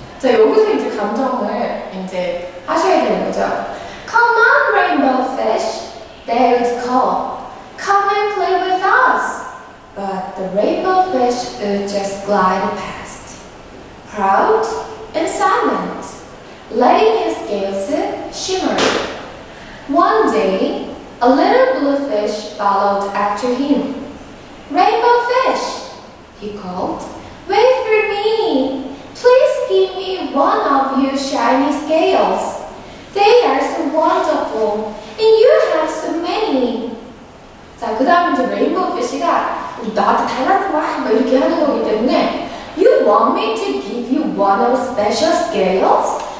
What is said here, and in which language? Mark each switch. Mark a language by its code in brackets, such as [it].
[ko] 자, 여기서 이제 감정을 이제 하셔야 되는 거죠. [en] Come on, rainbow fish, they would call. Come and play with us. But the rainbow fish would just glide past, proud and silent, letting his scales shimmer. One day, a little blue fish followed after him. Rainbow fish, he called, wait for me. Please give me one of your shiny scales. They are so wonderful, and you have so many. [ko] 자, 그 다음에 이제 레인보우 피쉬가 나한테 달라고 막 이렇게 하는 거기 때문에 [en] You want me to give you one of special scales?